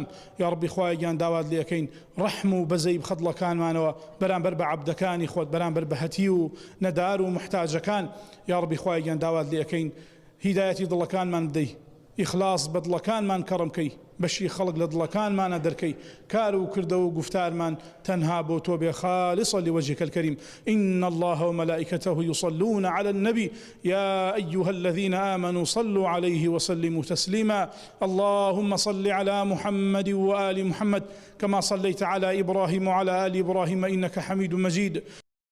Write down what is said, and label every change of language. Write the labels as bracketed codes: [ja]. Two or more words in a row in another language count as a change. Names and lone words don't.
[ckb] یا ڕەبی خوای گیان داوات لێ ئەکەین ڕەحم و بەزەی بخەدڵەکانمانەوە بەرامبەر بە عەبدەکانی خۆت، بەرامبەر بە هەتی و نەدار و محتاجەکان. یا ڕەبی خوای گیان داوات لێ ئەکەین هیدایەتی دڵەکانمان بدەی، ئیخلاص بە دڵەکانمان کەڕم کەی، بەشی خەڵک لە دڵەکانمانە دەرکەی، کار و کردە و گفتارمان تەنها بۆ تۆ بێ [ar] خالصا لوجهك الكريم. إن الله وملائكته يصلون على النبي يا أيها الذين آمنوا صلوا عليه وسلموا تسليما. اللهم صل على محمد وآل محمد كما صليت على إبراهيم وعلى آل إبراهيم إنك حميد مجيد.